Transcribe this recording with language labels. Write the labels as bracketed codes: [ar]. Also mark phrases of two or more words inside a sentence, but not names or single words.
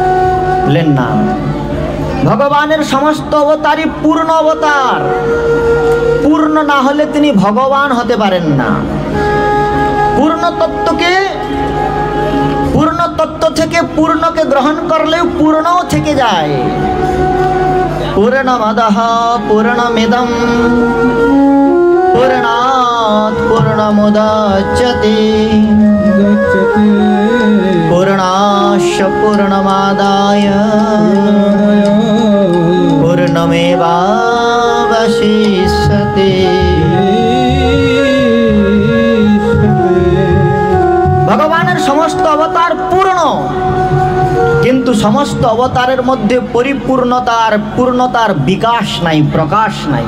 [bn] বললেন না, ভগবানের সমস্ত অবতারই পূর্ণ অবতার। পূর্ণ না হলে তিনি ভগবান হতে পারেন না। পূর্ণ তত্ত্ব থেকে পূর্ণকে গ্রহণ করলেও পূর্ণও থেকে যায়। [sa] পূর্ণমদঃ পূর্ণমিদং পূর্ণাৎ পূর্ণমুদচ্যতে পূর্ণস্য পূর্ণমাদায় পূর্ণমেবাবশিষ্যতে। [bn] ভগবানের সমস্ত অবতার পূর্ণ, কিন্তু সমস্ত অবতারের মধ্যে পূর্ণতার বিকাশ নাই, প্রকাশ নাই।